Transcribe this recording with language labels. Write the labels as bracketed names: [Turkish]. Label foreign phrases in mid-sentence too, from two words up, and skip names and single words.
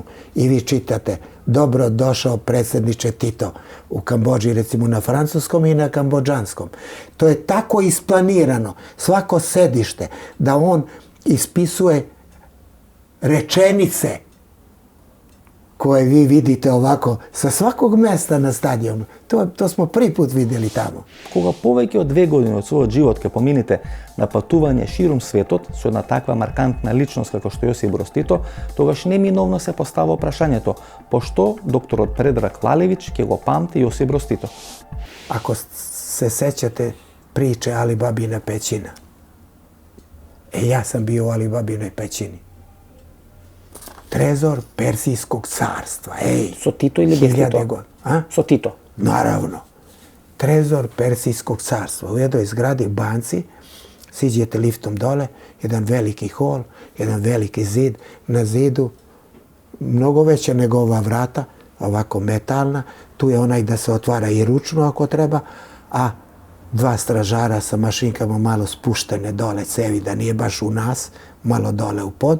[Serbian] I vi čitate, dobro došao predsjedniče Tito, u Kambodži recimo na francuskom i na kambodžanskom. To je tako isplanirano, svako sedište, da on ispisuje rečenice koje vi vidite ovako sa svakog mesta na stadionu. To smo prvi put vidjeli tamo. [Macedonian] Кога повеќе од 2 години од својот живот ќе помините на патување ширум светот со една таква маркантна личност како што Јосип Брз Тито, тогаш неминовно се постава прашањето пошто докторот Предраг Лалевиć ќе го памти Јосип Брз Тито. [Serbian] Ako se sećate priče Alibabina pećina. Ja sam bio u Alibabinoj pećini. Trezor Persijskog carstva. [Macedonian] Со Тито или без Тито? Со Тито. [Serbian] Naravno. Trezor Persijskog carstva. U jednoj zgradi banci, siđete liftom dole, jedan veliki hol, jedan veliki zid. Na zidu mnogo veća nego ova vrata, ovako metalna. Tu je onaj da se otvara i ručno ako treba, a 2 stražara sa mašinkama malo spuštene dole cevi, da nije baš u nas, malo dole u pod.